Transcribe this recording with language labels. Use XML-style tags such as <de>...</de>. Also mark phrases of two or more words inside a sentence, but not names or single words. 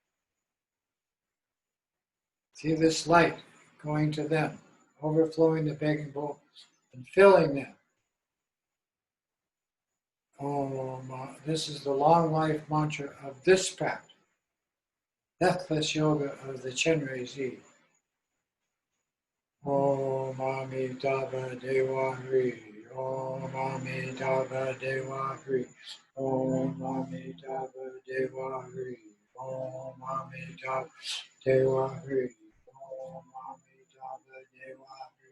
<en>See this light going to them, overflowing the begging bowl and filling them. This is the long life mantra of this practice, Deathless Yoga of the Chenrezig.</en> <sa>Om Amitabha Dewa Hri. Om Amitabha Dewa Hri. Om Amitabha Dewa Hri. Om Amitabha Dewa Hri. Om Amitabha Dewa Hri.</sa>